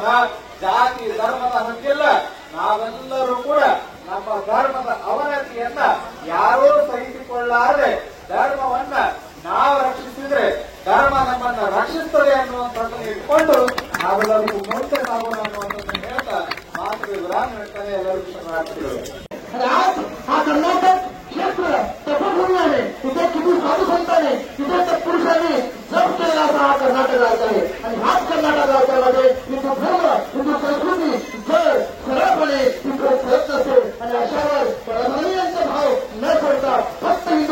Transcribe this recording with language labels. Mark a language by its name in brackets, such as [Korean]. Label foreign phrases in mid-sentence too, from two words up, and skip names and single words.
[Kannada] ಜಾತಿ ಧರ್ಮದ ಹಂಗಿಲ್ಲ, ನಾವೆಲ್ಲರೂ ಕೂಡ ನಮ್ಮ ಧರ್ಮದ ಅವನತಿಯನ್ನ ಯಾರೂ ಸಹಿಸಿಕೊಳ್ಳಾರದೆ ಧರ್ಮವನ್ನ ನಾವು ರಕ್ಷಿಸಿದ್ರೆ ಧರ್ಮ ನಮ್ಮನ್ನ ರಕ್ಷಿಸುತ್ತದೆ ಅನ್ನುವಂಥದ್ದನ್ನು ಇಟ್ಕೊಂಡು ನಾವೆಲ್ಲರಿಗೂ ಮುಂದೆ ಸಾಗೋಣ ಅನ್ನುವಂಥದ್ದನ್ನು ಹೇಳ್ತಾ ಮಾತು ವಿರಾಮ ಹೇಳ್ತಾನೆ ಎಲ್ಲರಿಗೂ ಶರಣಾರ್ಥಿಗಳು। [Marathi] हा कर्नाटक क्षेत्र तपभूमी आहे, तिथे किती साधू संत आहे, तिथे तत्पुरुषांनी जप केलेला असा हा कर्नाटक राज्य आहे। आणि हाच कर्नाटक राज्यामध्ये हिंदू धर्म, हिंदू संस्कृती जर सरळपणे तिथे करत असेल आणि अशावर परमनीयांचा भाव न सोडता फक्त हिंदू